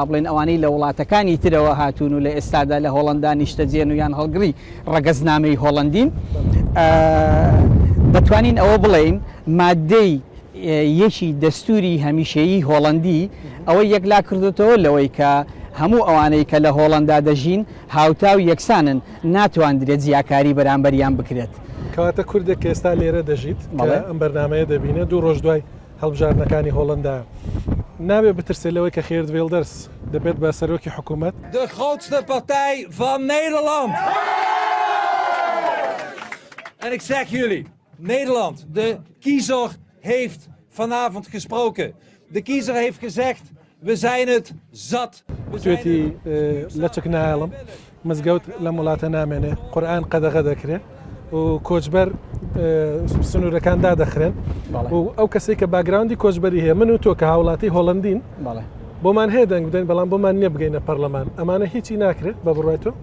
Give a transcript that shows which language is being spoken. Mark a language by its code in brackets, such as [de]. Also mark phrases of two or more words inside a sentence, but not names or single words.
[ckb] بڵێن ئەوانەی لە وڵاتەکانی ترەوە هاتوون و لە ئێستادا لە هۆڵندا نیشتەجێن و یان هەڵگری ڕەگەزنامەی هۆڵندین دەتوانین ئەوە بڵێن مادەی یەکی دەستوری هەمیشەیی هۆڵندی ئەوەی یەکلا کردوتەوە لەوەی کە هەموو ئەوانەی کە لە هۆڵندا دەژین هاوتا و یەکسانن ناتوانرێت زیاکاری بەرامبەریان بکرێت. کەواتە کوردێک کە ئێستا لێرە دەژیت ئەم بەرنامەیە دەبینە 2 ڕۆژ دوای هەڵبژارنەکانی هۆڵندا نابێت بترسێت لەوەی کە خێرد وێلدەرس دەبێت بە سەرۆکی حکوومەت. [nl] De grootste partij van Nederland. En ik zeg jullie, Nederland, de kiezer heeft vanavond gesproken. De kiezer heeft gezegd, we zijn het zat. [ckb] توێتی لەچک نایڵم مزگەوت لە وڵاتە نامێنێ قورئان قەدەغە دەکرێت و کۆچبەر سنوورەکان دادەخرێن و ئەو کەسێک کە باگراوندی کۆچبەری هەیە من و تۆ کە هاوڵاتی هۆڵندین بۆمان هەیە دەنگ بدەین بەڵام بۆمان نییە بگەینە پەرلەمان ئەمانە هیچی ناکرێت بە بڕای تۆ؟